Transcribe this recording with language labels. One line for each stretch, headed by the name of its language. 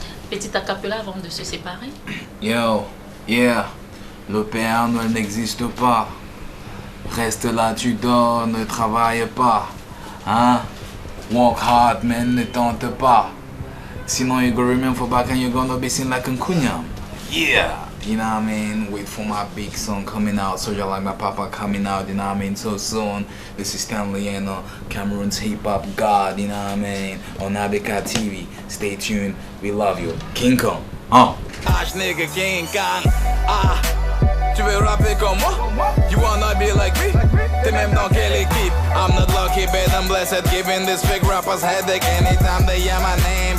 French: Petit acapella avant de se séparer.
English: Yo, yeah.
French: Le Père Noël n'existe pas. Reste là, tu dors, ne travaille pas. Hein? Work hard, man, ne tente pas.
English: Sinon, you gonna remember back and you're gonna be seen like a kunyam. Yeah. You know what I mean? Wait for my big song coming out. Soldier Like My Papa coming out, you know what I mean? So soon. This is Stanley Eno, Cameroon's hip hop god, you know what I mean? On Abeka TV. Stay tuned. We love you. King Kong. Nigga King Kong.
French: Tu veux rapper comme moi? You wanna be like me? T'es même dans quelle équipe?
English: I'm not lucky, but I'm blessed. Giving this big rappers headache anytime they hear my name.